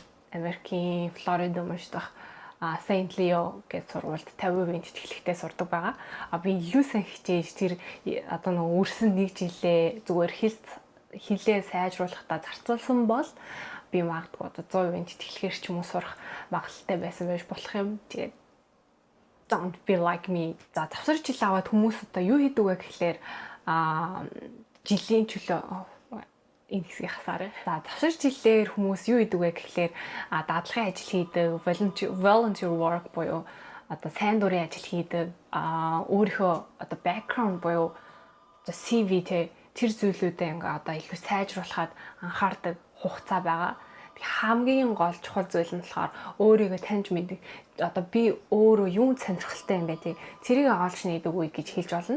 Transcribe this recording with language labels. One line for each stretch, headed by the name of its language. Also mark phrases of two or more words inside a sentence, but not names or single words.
Mongolian: Америкийн Флорида мужид дах Saint Leo гэж сургуульд 50% тэтгэлэгтэй сурдаг байгаа. Би илүү сайн хичээж тэр одоо нэг өрсөн 1 жилээ зүгээр хилээ сайжруулахдаа зарцуулсан бол би магадгүй одоо 100% тэтгэлгээр ч юм уу сурах магадлалтай байсан байж болох юм. Тэгээд
English: don't be like me.
Mongolian: За завсар жил аваад хүмүүс одоо юу хийдэг вэ гэхлээр жилийн чөлөө энэ хэсгийг хасаарай. За завсар жилээр хүмүүс юу хийдэг вэ гэхлээр дадлагын ажил хийдэг,
English: volunteer work
Mongolian: буюу одоо сайн дурын ажил хийдэг, өөрийнхөө одоо background буюу одоо CV тэр зүйлүүдэд ингээ одоо илүү сайжруулахад анхаардаг хугацаа байгаа. Хамгийн гол чухал зүйл нь болохоор өөрийгөө таньж мэдэх. Одоо би өөрөө юунд сонирхолтой юм бэ тий. Тэрийг олж нээдэг үе гэж хэлж болно.